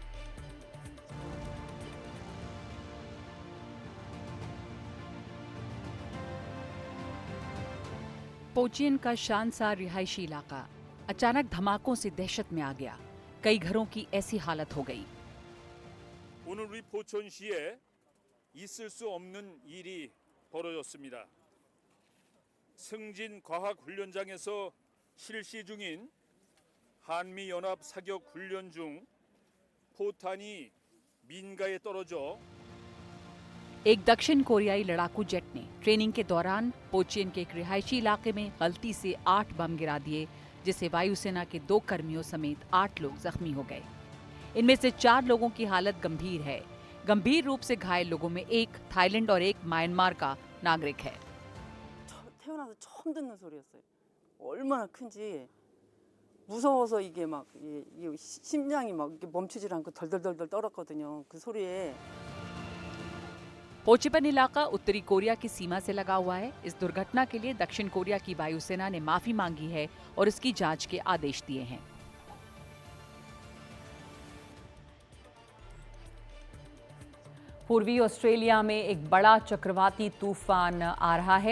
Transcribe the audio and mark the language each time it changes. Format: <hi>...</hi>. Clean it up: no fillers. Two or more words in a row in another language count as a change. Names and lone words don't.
<hi>पोचियन का शानदार रिहायशी इलाका अचानक धमाकों से दहशत में आ गया। कई घरों की ऐसी हालत हो गई।</hi> <ko>오늘 우리 포천시에 있을 수 없는 일이 벌어졌습니다. 승진 과학 훈련장에서 실시 중인 한미 연합 사격 훈련 중 포탄이 민가에 떨어져</ko> <hi>एक दक्षिण कोरियाई लड़ाकू जेट ने ट्रेनिंग के दौरान पोचियन के एक रिहायशी इलाके में गलती से 8 बम गिरा दिए, जिससे वायुसेना के 2 कर्मियों समेत 8 लोग जख्मी हो गए। इनमें से 4 लोगों की हालत गंभीर है। गंभीर रूप से घायल लोगों में एक थाईलैंड और एक म्यांमार का नागरिक है।</hi> <ko>태어나서 처음 듣는 소리였어요. 얼마나 큰지 무서워서 이게 막 심장이 막 이렇게 멈추질 않고 덜덜덜덜 떨었거든요. 그 소리에</ko> <hi>पोचिपन इलाका उत्तरी कोरिया की सीमा से लगा हुआ है। इस दुर्घटना के लिए दक्षिण कोरिया की वायुसेना ने माफी मांगी है और इसकी जांच के आदेश दिए हैं। पूर्वी ऑस्ट्रेलिया में एक बड़ा चक्रवाती तूफान आ रहा है।</hi>